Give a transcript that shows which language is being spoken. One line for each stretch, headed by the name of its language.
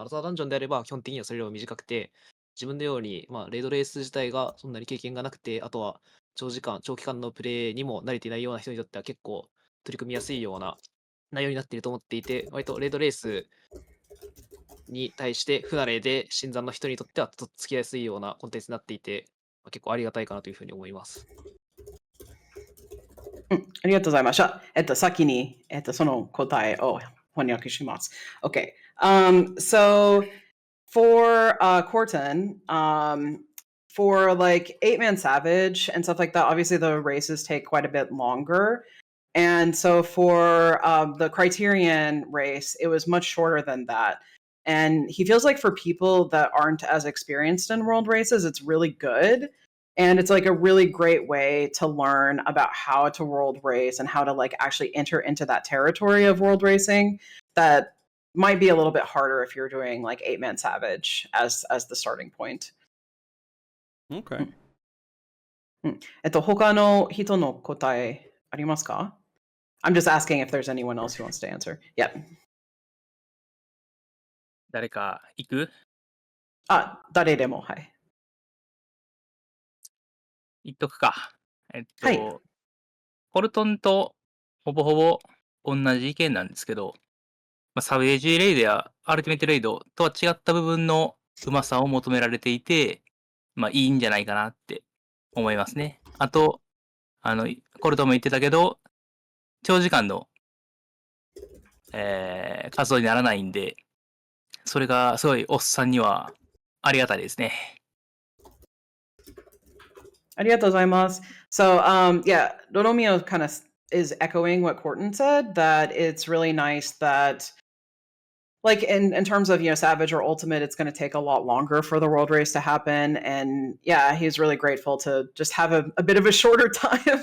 Japanese: アナザーダンジョンであれば、基本的にはそれよりも短くて、自分のように、レードレース自体がそんなに経験がなくて、あとは長期間のプレイにも慣れていないような人にとっては結構取り組みやすいような内容になっていると思っていて、割とレードレースに対して不慣れで新参の人にとってはとっつきやすいようなコンテンツになっていて、結構ありがたいかなというふうに思います。ありがとうございました。先に、その答えを翻訳します。
English: Okay. So for Corton, for like 8-man Savage and stuff like that, obviously the races take quite a bit longer. And so for the Criterion race, it was much shorter than that. And he feels like for people that aren't as experienced in world races, it's really good And it's like a really great way to learn about how to world race and how to like actually enter into that territory of world racing that might be a little bit harder if you're doing like 8-man Savage as the starting point. Okay.
Japanese: 他の人の答えありますか?
English: I'm just asking if there's anyone else who wants to answer. Yeah.
Japanese: 誰か行く？誰でも、はい。言っとくか。はいコルトンとほぼほぼ同じ意見なんですけど、サベージレイドやアルティメットレイドとは違った部分のうまさを求められていて、いいんじゃないかなって思いますね。あと、コルトンも言ってたけど、長時間の、活動にならないんで、それがすごいおっさんにはありがたいですね。ありがとうございます。
English: So, yeah, Doromio kind of is echoing what Corton said, that it's really nice that, like, in terms of, Savage or Ultimate, it's going to take a lot longer for the world race to happen. And yeah, he's really grateful to just have a bit of a shorter time.